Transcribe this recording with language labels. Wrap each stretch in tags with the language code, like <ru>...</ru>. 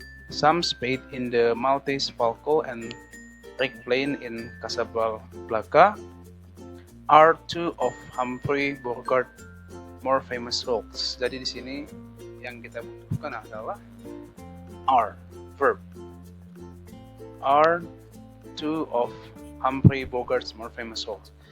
<en>Some spade in the Maltese Falco and Rick Blaine in Casablanca are two of Humphrey Bogart more famous roles.</en> <id>Jadi di sini yang kita butuhkan adalah are, verb.</id> <en>Are two of Humphrey Bogart's more famous roles.</en>